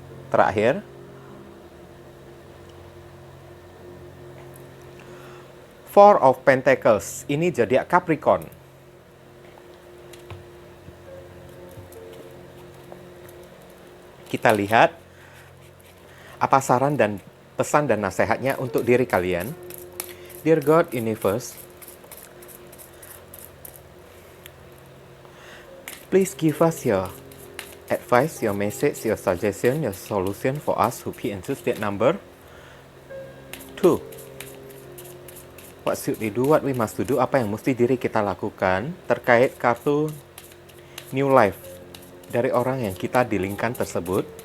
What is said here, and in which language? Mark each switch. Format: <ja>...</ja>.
<id>Terakhir, Four of Pentacles. Ini zodiak Capricorn. Kita lihat apa saran dan pesan dan nasihatnya untuk diri kalian.</id> <en>Dear God Universe, please give us your advice, your message, your suggestion, your solution for us who pick and choose that number. 2. What should we do? What we must do?</en> <id>Apa yang mesti diri kita lakukan terkait kartu New Life dari orang yang kita dilingkan tersebut.</id>